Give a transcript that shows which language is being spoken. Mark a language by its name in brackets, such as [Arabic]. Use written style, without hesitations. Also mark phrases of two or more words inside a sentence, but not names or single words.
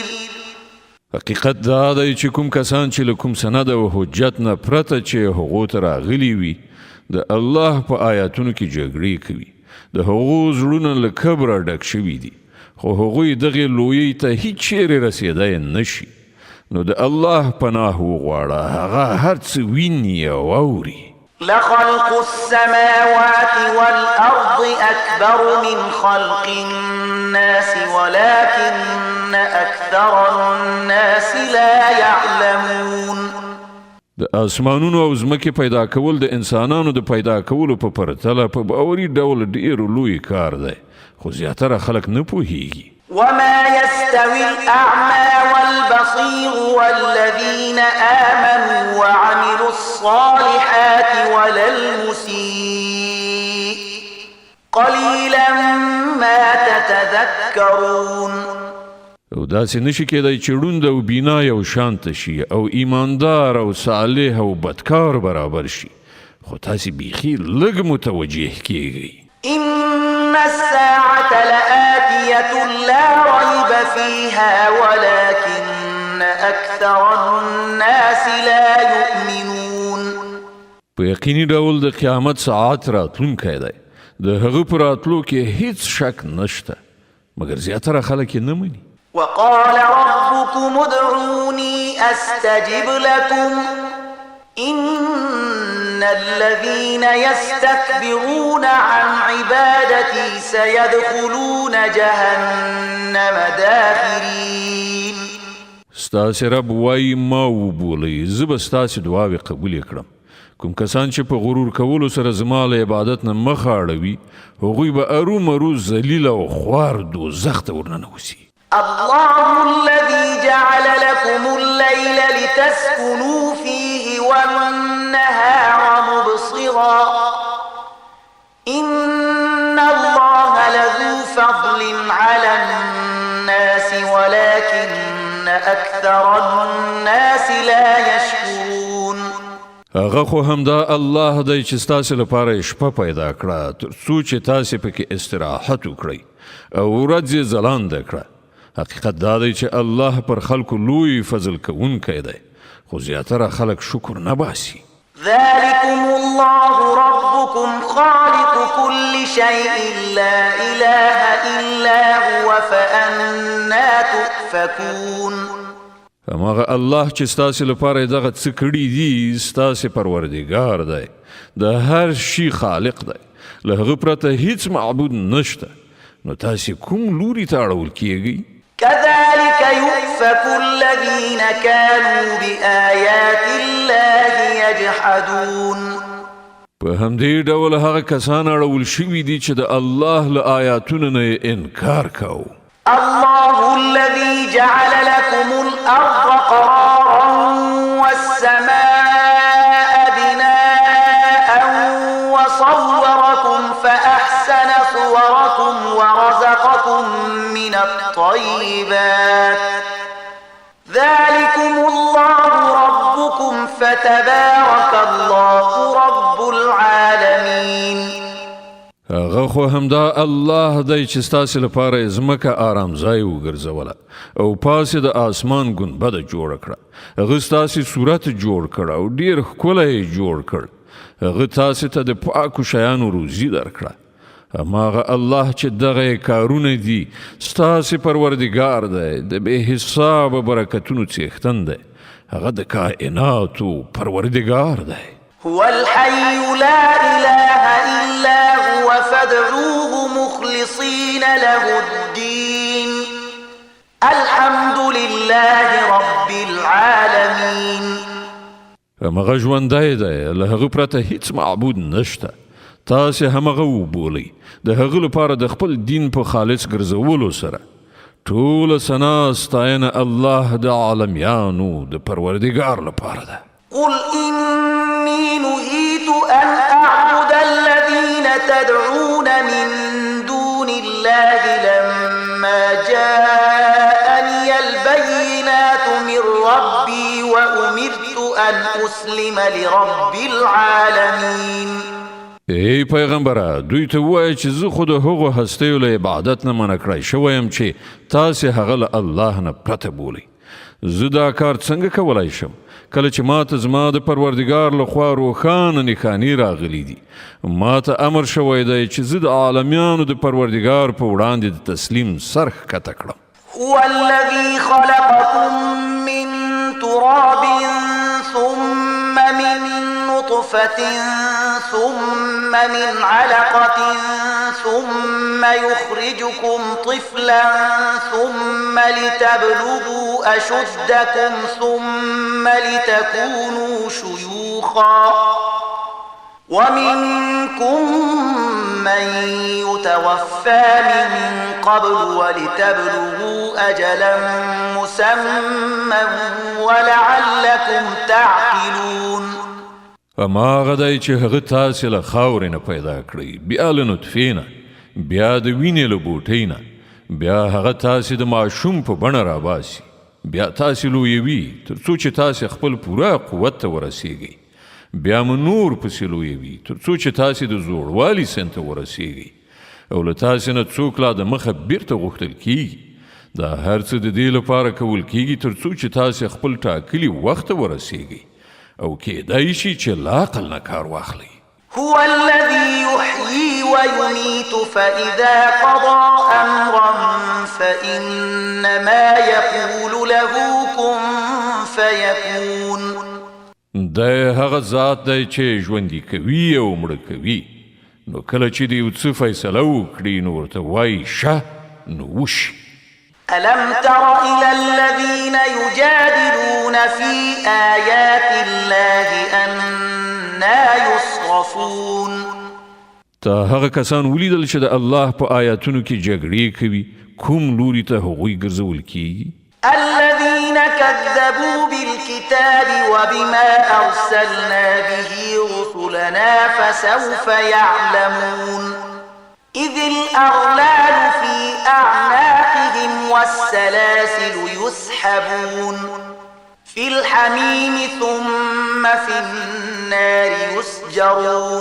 [Pashto] حقیقت دا دی چې کوم کسان چې له کوم سند او حجت نه پرته چې هغو ته راغلي وي د الله په آیاتونو کې جګړې کوي د هغو زړونه له کبره ډک شوي دي خو هغوی دغې لویۍ ته هیڅ چیرې رسېدی نشي نو د الله پناه وغواړه هغه هر څه ویني او اوري [Arabic] لخلق السماوات والأرض أكبر من خلق الناس ولكن أكثر الناس لا يعلمون [Pashto] د اسمانونو او ځمکې پیدا کول د انسانانو د پیدا کولو په پرتله په باوري ډول ډیر لوی کار دی، خو زیاتره خلک نه پوهیږي. [Arabic] وما يستوي الأعمى والبصير والذين آمنوا وعملوا الصالحات ولا المسيء قليلا ما تتذكرون. [Pashto] او داسې نشي کېدای چې ړوند او بینا یو شانته شي او ایماندار او صالح او بدکار برابر شي، خو تاسې بیخي لږ متوجه کیږئ. [Arabic] إن الساعة لآتية لا ريب فيها ولكن أكثر الناس لا يؤمنون. [Pashto] په یقیني ډول د قیامت ساعت راتلونکی دی، د هغه په راتلو کې هیڅ شک نشته، مګر زیاتره خلک یې نه مني. [Arabic] وقال ربكم ادعوني أستجب لكم إن الذين يستكبرون عن عبادتي سيدخلون جهنم داخرين. [Pashto] ستاسې رب وایي ما وبولئ، زه به ستاسې دعاوې قبولې کړم. کوم کسان چې په غرور کولو سره زما له عبادت نه مخ اړوي، هغوی به ارومرو ذلیل او خوار دوزخ ته ورننوځي. [Arabic] الله الذي جعل لكم الليل لتسكنوا فيه والنهار مبصرا إن الله لذو فضل على الناس ولكن أكثر الناس لا يشكرون. [Pashto] هغه خو همدا الله دی چې ستاسې لپاره شپه پیدا کړه تر څو چې تاسې پکې استراحت وکړئ او ورځ یې ځلانده کړه. حقیقت دا دی چې الله پر خلکو لوی فضل کوونکی دی، خو زیاتره خلک شکر نه باسي. [Arabic] ذلكم الله ربكم خالق كل شيء لا إله إلا هو فأنا تؤفكون. [Pashto] هماغه الله چې ستاسې لپاره دغه څه کړي دي ستاسې پروردګار دی، د هر شي خالق دی، له هغه پرته هیڅ معبود نشته، نو تاسې کوم لوري ته اړول کیږئ؟ [Arabic] كذلك يؤفك الذين كانوا بآيات الله يجحدون. [Pashto] په همدې ډول هغه کسان اړول شوي دي چې د الله له آیاتونو نه انکار کوي. [Arabic] الله الذي جعل لكم الأرض قرارا والسماء بناء وصوركم فأحسن صوركم ورزقكم من الطيبات ذلكم الله ربكم فتبارك الله رب العالمين. [Pashto] هغه خو همدا الله دی چې ستاسې لپاره ځمکه آرام ځای وګرځوله او پاسې د آسمان ګنبده جوړه کړه. هغه ستاسې صورت جوړ کړ او ډیر ښکلی یې جوړ کړ. هغه تاسې ته د پاکو شیانو روزي درکړه. هماغه الله چې دغه کارونه دي ستاسې پروردګار دی، د بې حسابه برکتونو څښتن دی، هغه د کائناتو پروردګار دی. [Arabic] هو الحي لا إله إلا هو فادعوه مخلصين له الدين الحمد لله رب العالمين. [Pashto] همغه ژوندی دی، له هغه پرته هیڅ معبود نشته، تاسې همغه وبولئ، د هغه لپاره د خپل دین په خالص ګرځولو سره ټوله ثنا ستاینه الله د عالمیانو د پروردګار لپاره ده. [Arabic] قل إني نهيت أن أعبد الذين تدعون من دون الله لما جاءني البينات من ربي وأمرت أن أسلم لرب العالمين. [Pashto] ای پیغمبره، دوی ته ووایه چې زه خو د هغو هستیو له عبادت نه منع کړی شوی یم چې تاسې هغه له الله نه پرته بولئ. زه دا کار څنګه کولی شم کله چې ما ته زما د پروردګار لخوا روښانه نښانې راغلي دي؟ ما ته امر شوی دی چې زه د عالمیانو د پروردګار په وړاندې د تسلیم سر ښکته کړم. [Arabic] هو الذي خلقكم من تراب ثم من نطفة ثم من علقة ثم يخرجكم طفلا ثم لتبلغوا أشدكم ثم ثم لتكونوا شيوخا ومنكم من يتوفى من قبل ولتبلغوا أجلا مسمى ولعلكم تعقلون. [Pashto] اما غدای چې هغه تاسې له خاورې نه پیدا کړی، بیا له نطفې نه، بیا د وینې له بوټۍ نه، بیا هغه تاسې د ماشوم په بڼه راباسي، بیا تاسې لویوي تر څو چې تاسې خپل پوره قوت ته ورسیږئ، بیا مو نور پسې لویوي تر څو چې تاسې د زوړوالي سن ته ورسیږئ، او له تاسې نه څوک لا د مخه بیرته غوښتل کیږي. دا هر څه د دې لپاره کول کیږي تر څو چې تاسې خپل ټاکلي وخت ته ورسیږئ او کېدای شي چې له عقل نه کار واخلئ. [Arabic] هو الذي يحيي ويميت فإذا قضى أمرا فإنما يقول له كن فيكون. [Pashto] دا هغه ذات دی چې ژوندي کوي او مړه کوي، نو کله چې د یو څه فیصله وکړي نو ورته وایي شه نو وشي. [Arabic] ألم تر إلى الذين يجادلون في آيات الله أنا يصرفون. [Pashto] تا هغه کسان ولیدل چې د الله په آیاتونو کې جګړې کوي، کوم لوري ته هغوی ګرځول کیږي؟ [Arabic] الذين كذبوا بالكتاب وبما أرسلنا به رسلنا فسوف يعلمون. إذ الأغلال في أعناقهم والسلاسل يسحبون في الحميم ثم في النار يسجرون.